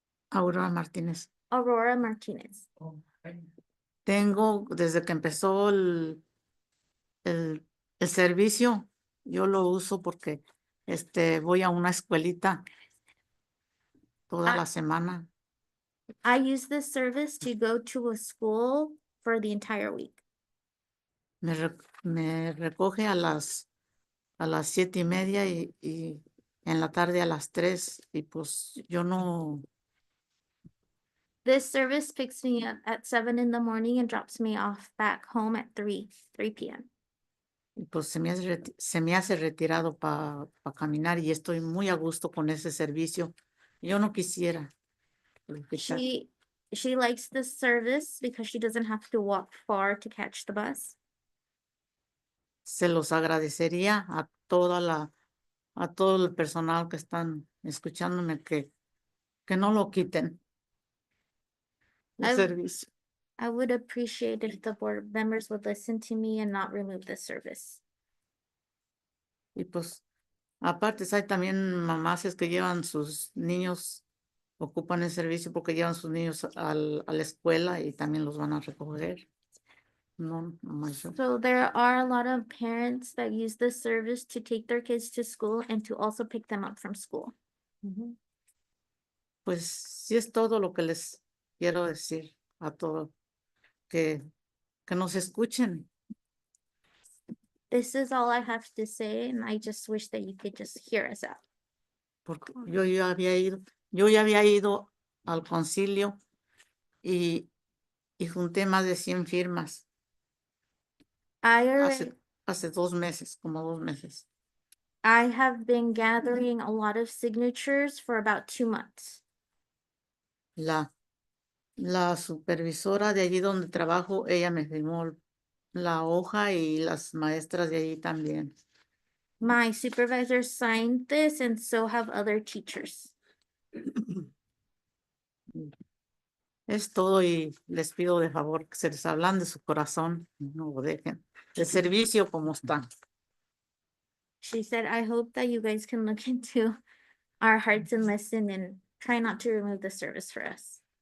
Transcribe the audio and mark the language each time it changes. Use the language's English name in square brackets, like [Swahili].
[Spanish] Aurora Martínez. [English] Aurora Martinez. [Spanish] Tengo, desde que empezó el servicio, yo lo uso porque voy a una escuelita toda la semana. [English] I use this service to go to a school for the entire week. [Spanish] Me recoge a las 7:30 y en la tarde a las 3 y pues yo no, [English] This service picks me up at 7 in the morning and drops me off back home at 3 p.m. [Spanish] y pues se me hace retirado para caminar y estoy muy a gusto con ese servicio. Yo no quisiera. [English] She likes this service because she doesn't have to walk far to catch the bus. [Spanish] Se los agradecería a todo el personal que están escuchándome que no lo quiten el servicio. [English] I would appreciate if the board members would listen to me and not remove this service. [Spanish] Y pues, aparte, hay también mamás que llevan sus niños, ocupan el servicio porque llevan sus niños a la escuela y también los van a recoger. No, nomás yo. [English] So there are a lot of parents that use this service to take their kids to school and to also pick them up from school. [Spanish] Pues sí es todo lo que les quiero decir a todos, que nos escuchen. [English] This is all I have to say, and I just wish that you could just hear us out. [Spanish] Porque yo ya había ido al concilio y junté más de 100 firmas hace 2 meses, como 2 meses. [English] I have been gathering a lot of signatures for about 2 months. [Spanish] La supervisora de allí donde trabajo, ella me firmó la hoja y las maestras de allí también. [English] My supervisor signed this and so have other teachers. [Spanish] Es todo y les pido de favor que se les hablan de su corazón, no lo dejen. El servicio como está. [English] She said, I hope that you guys can look into our hearts and listen and try not to remove the service for us.